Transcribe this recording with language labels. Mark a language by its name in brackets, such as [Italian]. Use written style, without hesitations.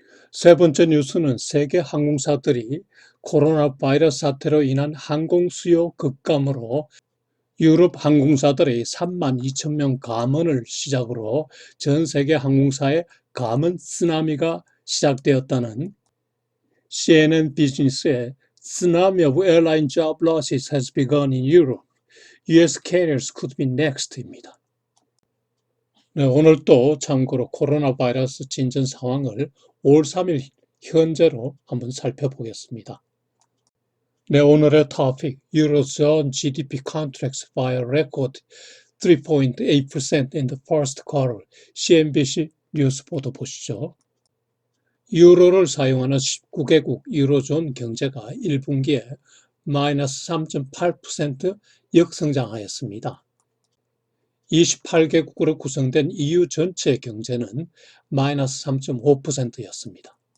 [Korean] 세 번째 뉴스는 세계 항공사들이 코로나 바이러스 사태로 인한 항공 수요 급감으로 유럽 항공사들의 3만 2천 명 감원을 시작으로 전 세계 항공사의 감원 쓰나미가 시작되었다는 CNN 비즈니스의 [English] Tsunami of airline job losses has begun in Europe. US carriers could be next입니다. [Korean] 네, 오늘 또 참고로 코로나 바이러스 진전 상황을 5월 3일 현재로 한번 살펴보겠습니다. 네, 오늘의 토픽, [English] Eurozone GDP contracts by a record 3.8% in the first quarter. [Korean] CNBC 뉴스 보도 보시죠. 유로를 사용하는 19개국 유로존 경제가 1분기에 마이너스 3.8% 역성장하였습니다. 28개국으로 구성된 EU 전체 경제는 마이너스 3.5%였습니다.